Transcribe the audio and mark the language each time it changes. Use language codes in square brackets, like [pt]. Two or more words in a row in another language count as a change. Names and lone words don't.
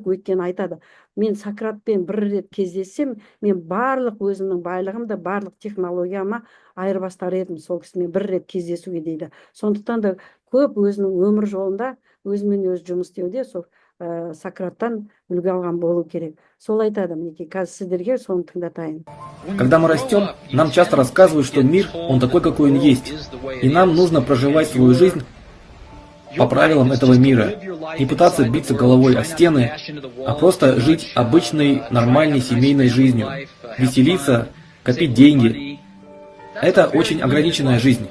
[kk] Өйткені айтады, мен Сократпен бір рет кездессем, мен барлық өзімнің байлығымды, барлық технологияма айырбастар едім сол кісімен бір рет кездесуге дейді. Сондықтан да көп өзінің өмір жолында өзімен өзі жұмыс істеуде сол Сократтан үлгі алған болу керек. Сол айтады, мінекей қазір сіздерге соны тыңдатайын. [ru] Когда мы растем, нам часто рассказывают, что мир, он такой, какой он есть. И нам нужно проживать свою жизнь по правилам этого мира. Не пытаться биться головой о стены, а просто жить обычной, нормальной семейной жизнью. Веселиться, копить деньги. Это очень ограниченная жизнь.